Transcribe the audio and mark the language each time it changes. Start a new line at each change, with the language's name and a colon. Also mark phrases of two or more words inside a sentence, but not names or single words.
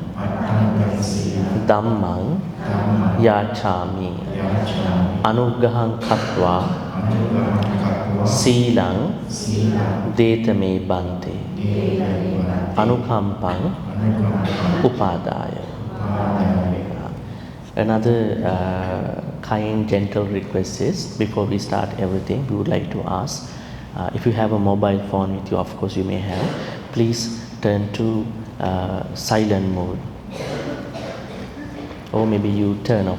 Pali: Dhammang yachami. Anuggahang katva. Silang detame bhante. Anukampang upadaya.
English: Another kind, gentle request is, before we start everything, we would like to ask, if you have a mobile phone with you, of course you may have, please turn to silent mode. Or maybe you turn off.